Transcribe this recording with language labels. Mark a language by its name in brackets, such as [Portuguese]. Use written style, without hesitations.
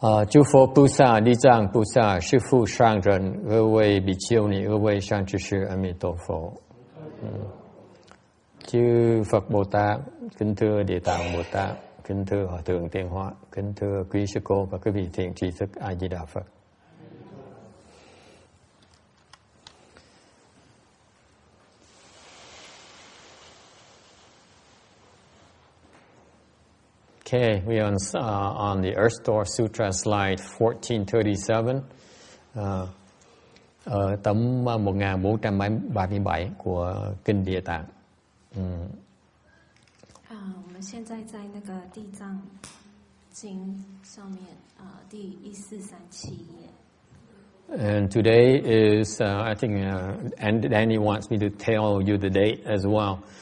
[Vietnamese] Chư Phật Bồ Tát, Địa Tạng Bồ Tát, Sư Phụ Sang Trần, [Chinese] 各位比丘尼，各位上智士，阿弥陀佛。 [Vietnamese] Chư Phật Bồ Tát, kính thưa Địa Tạng Bồ Tát, kính thưa Hòa Thượng Tiên Hóa, kính thưa quý sư cô và quý vị thiện tri thức A Di Đà Phật. [English] Okay, we are on the Earth Store Sutra slide 1437, [Vietnamese] ở tấm 1437 của Kinh Địa Tạng. [Chinese] 我们现在在那个地藏经上面第1437页。 [English] And today is, I think, and Danny wants me to tell you the date as well.